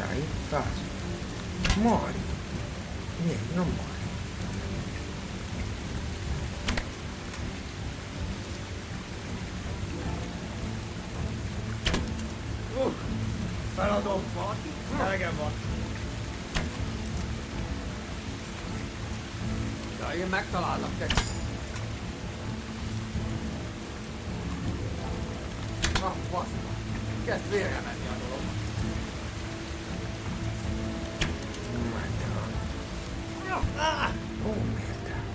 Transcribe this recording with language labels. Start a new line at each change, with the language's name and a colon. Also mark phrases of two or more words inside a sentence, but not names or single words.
Italian: Muori. Niente, non muori. Farò un po'. Dai che va.
Hungarian: Én megtalálnak téged. Na, basz. Kezd vérre menni a dolog.
Italian: Oh merda.